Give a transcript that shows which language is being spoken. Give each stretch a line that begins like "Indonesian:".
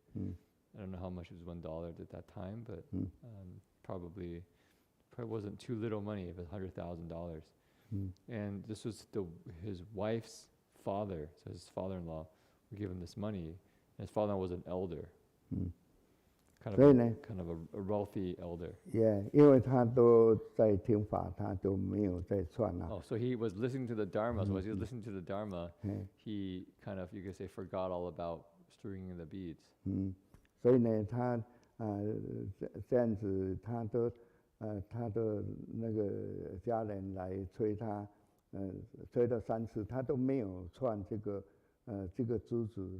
English: I don't know how much was $1 at that time, but probably wasn't too little money if it's $100,000. And this was his wife's father, so his father-in-law would give him this money. And his father-in-law was an elder, kind of a wealthy elder.
Chinese: Yeah, 因为他都在听法，他都没有在串啊。
English: Oh, so he was listening to the Dharma. So as he was listening to the Dharma, he kind of, you could say, forgot all about stringing the beads.
Chinese: 所以呢，他这样子，他的那个家人来催他，催了3次，他都没有串这个珠子。